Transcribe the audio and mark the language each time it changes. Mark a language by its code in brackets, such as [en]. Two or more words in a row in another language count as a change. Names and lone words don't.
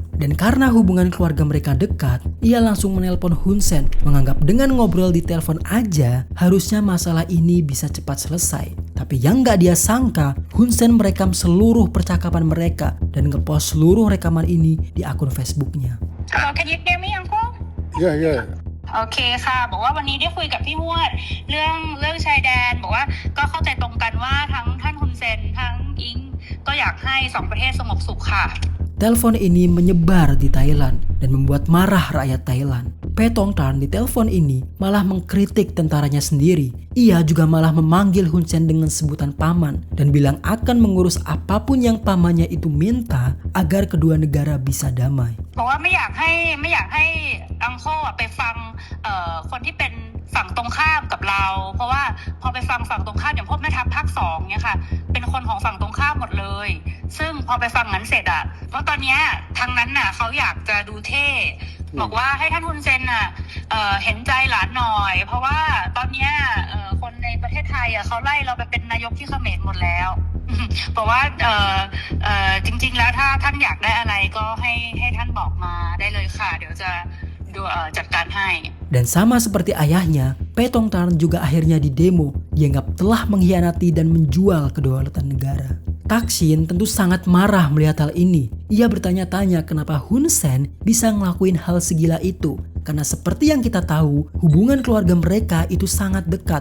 [id] Dan karena hubungan keluarga mereka dekat, ia langsung menelpon Hun Sen, menganggap dengan ngobrol di telepon aja, harusnya masalah ini bisa cepat selesai. Tapi yang gak dia sangka, Hun Sen merekam seluruh percakapan mereka dan ngepost seluruh rekaman ini di akun Facebooknya. [en] Hello, can you hear me, Uncle? Yeah. [th] โอเคค่ะบอกว่าวันนี้ได้คุยกับพี่มวดเรื่องชายแดนบอกว่าก็เข้าใจตรงกันว่าทั้งท่านฮุนเซนทั้งอิงก็อยากให้2ประเทศสงบสุขค่ะ [id] Telepon ini menyebar di Thailand dan membuat marah rakyat Thailand. Paetongtarn di telepon ini malah mengkritik tentaranya sendiri. Ia juga malah memanggil Hun Sen dengan sebutan paman dan bilang akan mengurus apapun yang pamannya itu minta agar kedua negara bisa damai. [th] บอกว่าไม่อยากให้อังโคไปฟังคนที่เป็นฝั่งตรงข้ามกับเราเพราะว่าพอไปฟังฝั่งตรงข้ามอย่างพวกแม่ทัพภาค2 เนี่ยค่ะเป็นคนของฝั่งตรงข้ามหมดเลยซึ่งพอไปฟังนั้นเสร็จอ่ะเพราะตอนเนี้ยทางนั้นน่ะเขาอยากจะดูเท่บอกว่าให้ท่านฮุนเซนน่ะเห็นใจหลานหน่อยเพราะว่าตอนเนี้ยคนในประเทศไทยอ่ะเขาไล่เราไปเป็นนายกที่เขมรหมดแล้วบอกว่าจริงๆแล้วถ้าท่านอยากได้อะไรก็ให้ท่านบอกมาได้เลยค่ะเดี๋ยวจะดูจัดการให้ [id] Dan sama seperti ayahnya, Paetongtarn juga akhirnya didemo, dianggap telah mengkhianati dan menjual kedaulatan negara. Thaksin tentu sangat marah melihat hal ini. Ia bertanya-tanya kenapa Hun Sen bisa ngelakuin hal segila itu. Karena seperti yang kita tahu, hubungan keluarga mereka itu sangat dekat.